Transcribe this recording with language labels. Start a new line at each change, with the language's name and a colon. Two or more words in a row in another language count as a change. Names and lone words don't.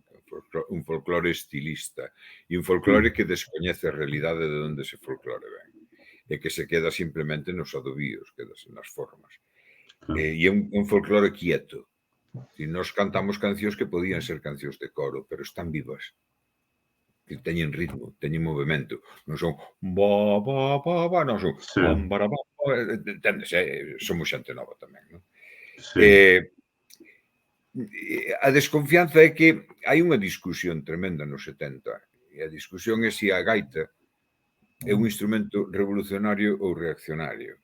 Galician: Un folclore estilista e un folclore que descoñece a realidade de onde ese folclore ven e que se queda simplemente nos adobios, quedase nas formas. E é un folclore quieto. E nos cantamos cancións que podían ser cancións de coro, pero están vivas. Que teñen ritmo, teñen movimento, non son ba, ba, ba, ba, non son bam, bara, ba, entendes, somos xente nova tamén, non? A desconfianza é que hai unha discusión tremenda nos 70, e a discusión é se a gaita é un instrumento revolucionario ou reaccionario.